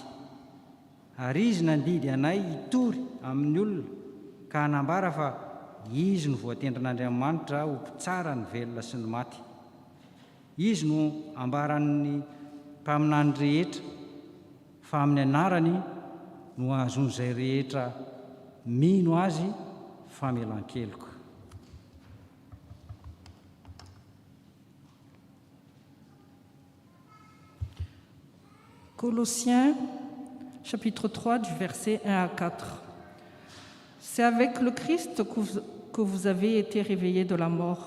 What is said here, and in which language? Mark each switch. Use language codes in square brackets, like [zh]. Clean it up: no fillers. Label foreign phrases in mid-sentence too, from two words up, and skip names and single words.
[mg] Ary izy nandidy anay hitory amin'ny olona ka hanambara fa izy no voatendren'Andriamanitra ho mpitsara ny velona sy ny maty. Izy no ambaran'ny mpaminany rehetra, fa amin'ny anarany no ahazon'izay rehetra mino azy famelan-keloka. [fr] Colossiens, chapitre 3, du verset 1 à 4. C'est avec le Christ que vous avez été réveillés de la mort.